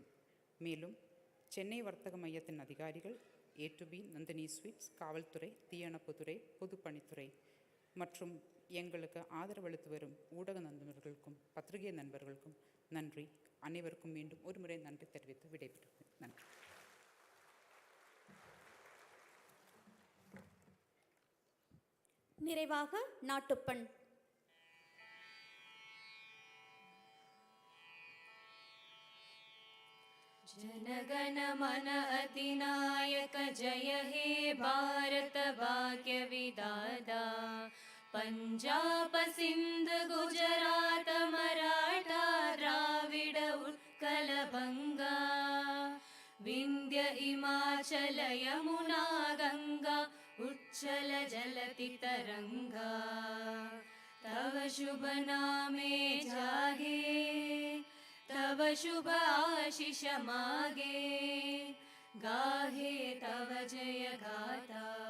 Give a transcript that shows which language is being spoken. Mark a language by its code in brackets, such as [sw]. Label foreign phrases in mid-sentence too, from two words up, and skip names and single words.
[ta] மேலும் சென்னை வர்த்தக மையத்தின் அதிகாரிகள், A2B, நந்தினி ஸ்வீட்ஸ், காவல்துறை, தீயணைப்புத்துறை, பொதுப்பணித்துறை மற்றும் எங்களுக்கு ஆதரவளித்து வரும் ஊடக நண்பர்களுக்கும் பத்திரிகை நண்பர்களுக்கும் நன்றி. அனைவருக்கும் மீண்டும் ஒரு முறை நன்றி தெரிவித்து விடைபெறுகிறேன். நன்றி. நிறைவாக நாட்டுப்பண். [bn] জনগণ মন অধিনায়ক জয় হে ভারত ভাগ্য বিধাতা পাঞ্জাব সিন্ধ গুজরাট মারাঠা দ্রাবিড় উৎকল বঙ্গ বিন্ধ্য হিমাচল যমুনা গঙ্গা উচ্ছল জলধি তরঙ্গ তব শুভ নামে জাগে তব শুভ আশিস মাগে গাহে তব জয় গাথা